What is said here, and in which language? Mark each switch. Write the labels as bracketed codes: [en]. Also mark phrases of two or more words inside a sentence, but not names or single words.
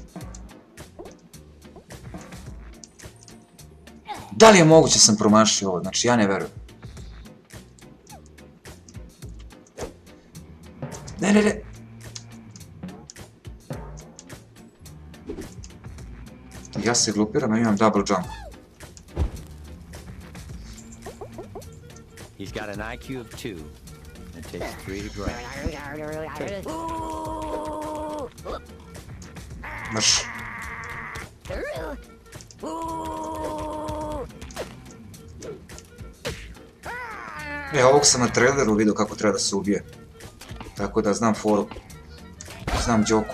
[sr] Da li je moguće sam promašio ovo? Znači ja ne verujem. Ne, ne, ne. Ja se glupiram, a imam [en] double jump. He's got an IQ of 2 and takes 3 to grab. [sr] Mrš. Ovog sam na traileru vidio kako treba da se ubije. Tako da znam foru. Znam džoku.